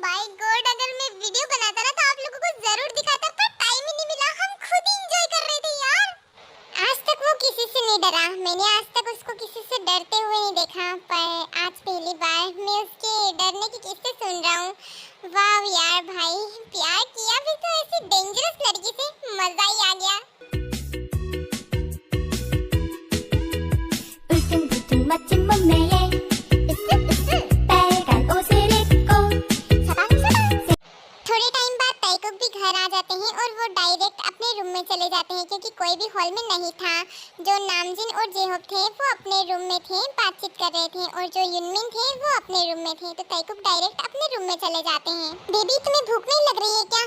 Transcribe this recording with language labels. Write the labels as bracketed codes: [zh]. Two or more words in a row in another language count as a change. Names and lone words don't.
[en] By God, [hi] अगर मैं वीडियो बनाता ना तो आप लोगों को जरूर दिखाता, पर टाइम ही नहीं मिला, हम खुद ही एंजॉय कर रहे थे यार। आज तक वो किसी से नहीं डरा, मैंने आज तक उसको किसी से डरते हुए नहीं देखा, पर आज पहली बार मैं उसके डरने की किस्से सुन रहा हूँ। वाह यार भाई, प्यार किया भी तो ऐसी डेंजरस लड़की से, मजा ही आ गया। [ko] 울퉁불퉁 멋진 몸매에 빨간 옷을 입고 [hi] थोड़े टाइम बाद ताइकुक भी घर आ जाते हैं और वो डायरेक्ट अपने रूम में चले जाते हैं, क्योंकि कोई भी हॉल में नहीं था। जो नामजिन और जेहोब थे वो अपने रूम में थे, बातचीत कर रहे थे, और जो युनमिन थे वो अपने रूम में थे। तो ताइकुक डायरेक्ट अपने रूम में चले जाते हैं। बेबी तुम्हें भूख नहीं लग रही है क्या?